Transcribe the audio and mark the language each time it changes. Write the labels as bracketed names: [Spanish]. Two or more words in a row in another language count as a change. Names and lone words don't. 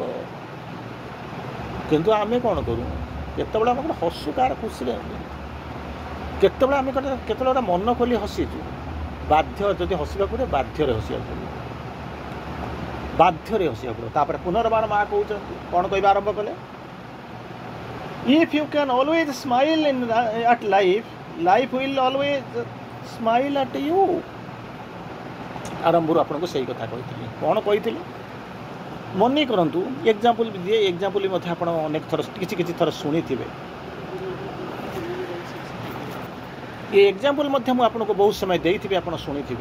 [Odia] କିନ୍ତୁ ଆମେ କ'ଣ କରୁ, କେତେବେଳେ ଆମେ ଗୋଟେ ହସୁ କାହାର ଖୁସିରେ, କେତେବେଳେ ଆମେ କେତେବେଳେ ମନ ଖୋଲି ହସିଛୁ, ବାଧ୍ୟ ଯଦି ହସିବାକୁ ପଡ଼ିବ, ବାଧ୍ୟରେ ହସିବାକୁ ପଡ଼ିବ। ତାପରେ ପୁନର୍ବାର ମା କହୁଛନ୍ତି, କ'ଣ କହିବା ଆରମ୍ଭ କଲେ? [English] If you can always smile at life, life will always smile at you. [Odia] ଆରମ୍ଭରୁ ଆପଣଙ୍କୁ ସେଇ କଥା କହିଥିଲି। କ'ଣ କହିଥିଲି ମନେ କରନ୍ତୁ, ଏକ୍ଜାମ୍ପଲ୍ ବି ଦିଏ, ଏକ୍ଜାମ୍ପଲ୍ ମଧ୍ୟ ଆପଣ ଅନେକ ଥର କିଛି ଥର ଶୁଣିଥିବେ। ଏ ଏକ୍ଜାମ୍ପଲ୍ ମଧ୍ୟ ମୁଁ ଆପଣଙ୍କୁ ବହୁତ ସମୟ ଦେଇଥିବି, ଆପଣ ଶୁଣିଥିବେ।